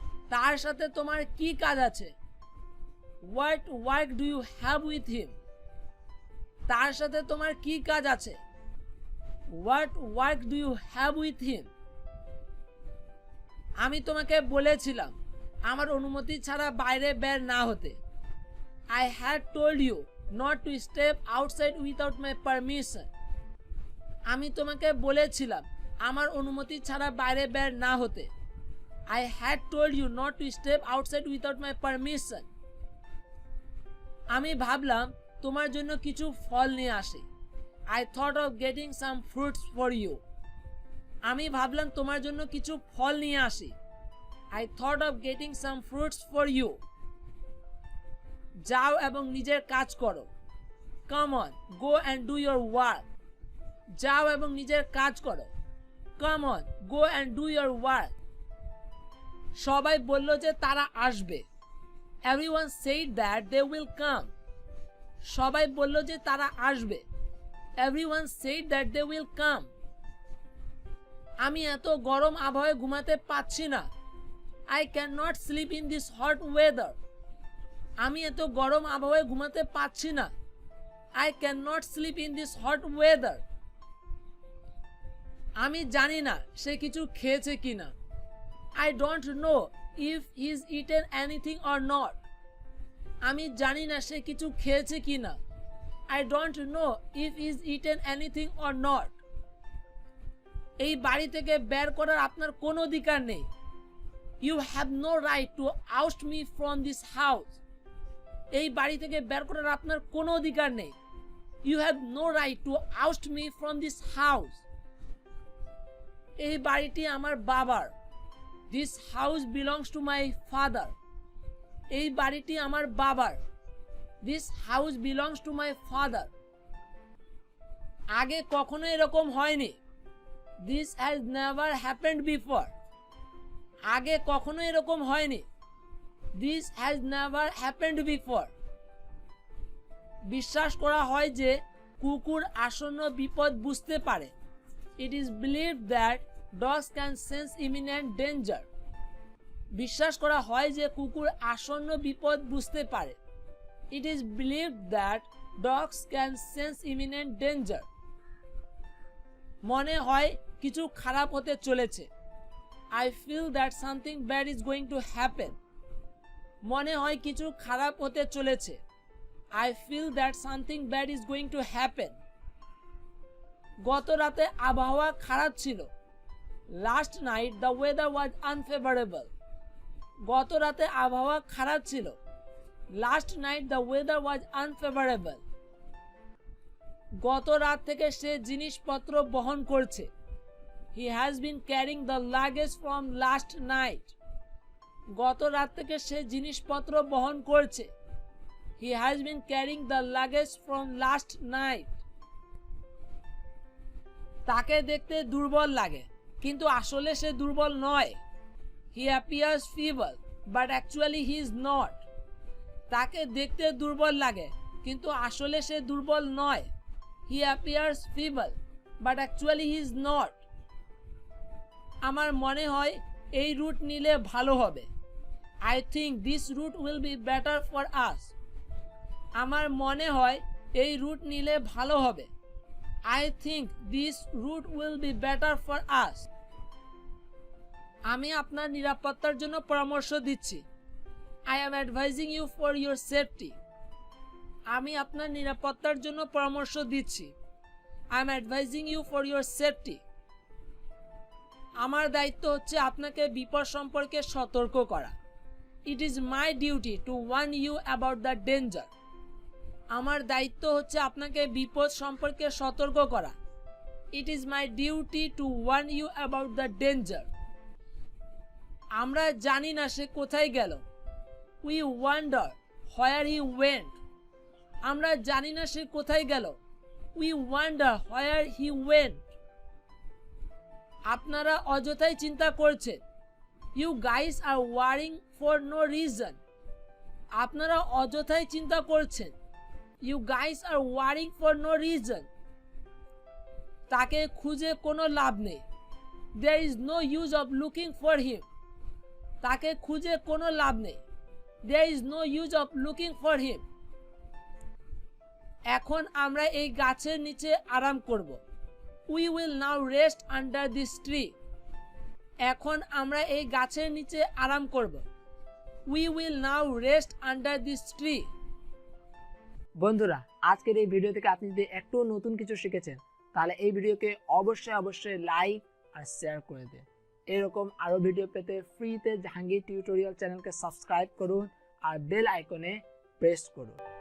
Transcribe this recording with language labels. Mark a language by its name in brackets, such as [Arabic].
[Bangla] তার সাথে তোমার কি কাজ আছে? [English] What work do you have with him? [Bangla] তার সাথে তোমার কি কাজ আছে? [English] What work do you have with him? [Bangla] আমি তোমাকে বলেছিলাম আমার অনুমতি ছাড়া বাইরে বের না হতে। [English] I had told you not to step outside without my permission. [Bangla] আমি তোমাকে বলেছিলাম আমার অনুমতি ছাড়া বাইরে বের না হতে। [English] I had told you not to step outside without my permission. [Bangla] আমি ভাবলাম তোমার জন্য কিছু ফল নিয়ে আসি। [English] I thought of getting some fruits for you. [Bangla] আমি ভাবলাম তোমার জন্য কিছু ফল নিয়ে আসি। [English] I thought of getting some fruits for you. [Bangla] যাও এবং নিজের কাজ করো। [English] Come on, go and do your work. [Bangla] যাও এবং নিজের কাজ করো। [English] Come on, go and do your work. [Bangla] সবাই বলল যে তারা আসবে। [English] Everyone said that they will come. [Bangla] সবাই বলল যে তারা আসবে। [English] Everyone said that they will come. [Bangla] আমি এত গরম আবহাওয়ায় ঘুমাতে পাচ্ছি না। [English] I cannot sleep in this hot weather. [Bangla] আমি এত গরম আবহাওয়ায় ঘুমাতে পাচ্ছি না। [English] I cannot sleep in this hot weather. [Bangla] আমি জানি না সে কিছু খেয়েছে কিনা। [English] I don't know if he's eaten anything or not. [Bangla] আমি জানি না সে কিছু খেয়েছে কিনা। [English] I don't know if he's eaten anything or not. [Bangla] এই বাড়ি থেকে বের করার আপনার কোনো অধিকার নেই। [English] You have no right to oust me from this house. [Bangla] এই বাড়ি থেকে বের করার আপনার কোনো অধিকার নেই। [English] You have no right to oust me from this house. [Bangla] এই বাড়িটি আমার বাবার। [English] This house belongs to my father. [Bangla] এই বাড়িটি আমার বাবার। [English] This house belongs to my father. [Bangla] আগে কখনো এরকম হয়নি। [English] This has never happened before. [Bangla] আগে কখনো এরকম হয়নি। [English] This has never happened before. [Bangla] বিশ্বাস করা হয় যে কুকুর আসন্ন বিপদ বুঝতে পারে। [English] It is believed that dogs can sense imminent danger. [Bangla] বিশ্বাস করা হয় যে কুকুর আসন্ন বিপদ বুঝতে পারে। [English] It is believed that dogs can sense imminent danger. [Bangla] মনে হয় কিছু খারাপ হতে চলেছে। [English] I feel that something bad is going to happen. [Bangla] মনে হয় কিছু খারাপ হতে চলেছে। [English] I feel that something bad is going to happen. [Bangla] গত রাতে আবহাওয়া খারাপ ছিল। [English] Last night the weather was unfavorable. [Bangla] গত রাতে আবহাওয়া খারাপ ছিল। [English] Last night the weather was unfavorable. [Bangla] গত রাত থেকে সে জিনিসপত্র বহন করছে। [English] He has been carrying the luggage from last night. [Bangla] গত রাত থেকে সে জিনিসপত্র বহন করছে। [English] He has been carrying the luggage from last night. [Bangla] তাকে দেখতে দুর্বল লাগে, কিন্তু আসলে সে দুর্বল নয়। [English] He appears feeble, but actually he is not. [Bangla] তাকে দেখতে দুর্বল লাগে, কিন্তু আসলে সে দুর্বল নয়। [English] He appears feeble, but actually he is not. [Bangla] আমার মনে হয় এই রুট নিলে ভালো হবে। [English] I think this route will be better for us. [Bangla] আমার মনে হয় এই রুট নিলে ভালো হবে। [English] I think this route will be better for us. [Bangla] আমি আপনার নিরাপত্তার জন্য পরামর্শ দিচ্ছি। [English] I am advising you for your safety. [Bangla] আমি আপনার নিরাপত্তার জন্য পরামর্শ দিচ্ছি। [English] I am advising you for your safety. [Bangla] আমার দায়িত্ব হচ্ছে আপনাকে বিপদ সম্পর্কে সতর্ক করা। [English] It is my duty to warn you about the danger. [Bangla] আমার দায়িত্ব হচ্ছে আপনাকে বিপদ সম্পর্কে সতর্ক করা। [English] It is my duty to warn you about the danger. [Bangla] আমরা জানি না সে কোথায় গেল। [English] We wonder where he went. [Bangla] আমরা জানি না সে কোথায় গেল। [English] We wonder where he went. [Bangla] আপনারা অযথাই চিন্তা করছেন। [English] You guys are worrying for no reason. [Bangla] আপনারা অযথাই চিন্তা করছেন। [English] You guys are worrying for no reason. [Bangla] তাকে খুঁজে কোনো লাভ নেই। [English] There is no use of looking for him. [Bangla] তাকে খুঁজে কোনো লাভ নেই। [English] There is no use of looking for him. [Bangla] এখন আমরা এই গাছের নিচে আরাম করব। [English] We will now rest under this tree. [Bangla] এখন আমরা এই গাছের নিচে আরাম করব। [English] We will now rest under this tree. [Bangla] বন্ধুরা, আজকের এই ভিডিও থেকে আপনি যদি একটু নতুন কিছু শিখেছেন, তাহলে এই ভিডিওকে অবশ্যই লাইক আর শেয়ার করে দিন। এরকম আরো ভিডিও পেতে ফ্রিতে জাহাঙ্গীর টিউটোরিয়াল চ্যানেলকে সাবস্ক্রাইব করুন আর বেল আইকনে প্রেস করুন।